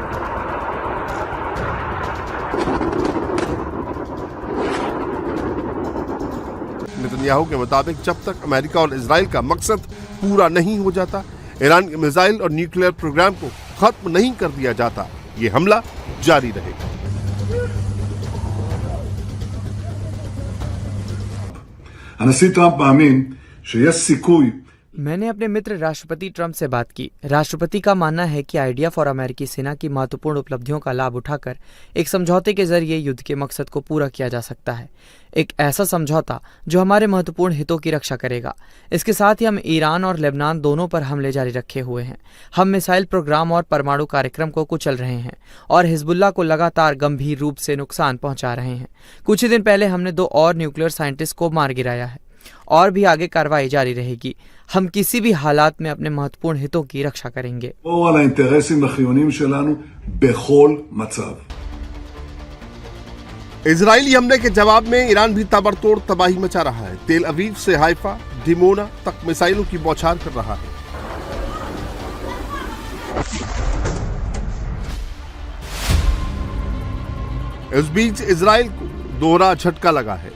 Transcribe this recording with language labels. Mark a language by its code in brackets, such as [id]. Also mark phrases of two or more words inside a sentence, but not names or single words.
[hi] नेतन्याहू के मुताबिक जब तक अमेरिका और इजराइल का मकसद पूरा नहीं हो जाता, ईरान के मिसाइल और [en] nuclear program [hi] को खत्म नहीं कर दिया जाता, ये हमला जारी रहेगा। [he] הנשיא טראמפ מאמין שיש סיכוי [hi] मैंने अपने मित्र राष्ट्रपति ट्रंप से बात की। राष्ट्रपति का मानना है कि [en] idea for [hi] अमेरिकी सेना की महत्वपूर्ण उपलब्धियों का लाभ उठाकर एक समझौते के जरिए युद्ध के मकसद को पूरा किया जा सकता है। एक ऐसा समझौता जो हमारे महत्वपूर्ण हितों की रक्षा करेगा। इसके साथ ही हम ईरान और लेबनान दोनों पर हमले जारी रखे हुए हैं। हम [en] missile program [hi] और परमाणु कार्यक्रम को कुचल रहे हैं और हिजबुल्लाह को लगातार गंभीर रूप से नुकसान पहुंचा रहे हैं। कुछ ही दिन पहले हमने 2 और [en] nuclear scientist [hi] को मार गिराया है और भी आगे कार्रवाई जारी रहेगी। हम किसी भी हालात में अपने महत्वपूर्ण हितों की रक्षा करेंगे। [he] על האינטרסים החיוניים שלנו בכל מצב। [hi] इजरायली हमले के जवाब में ईरान भी ताबड़तोड़ तबाही मचा रहा है। तेल अवीव से हाइफा, डिमोना तक मिसाइलों की बौछार कर रहा है। इस बीच इजराइल को दोहरा झटका लगा है।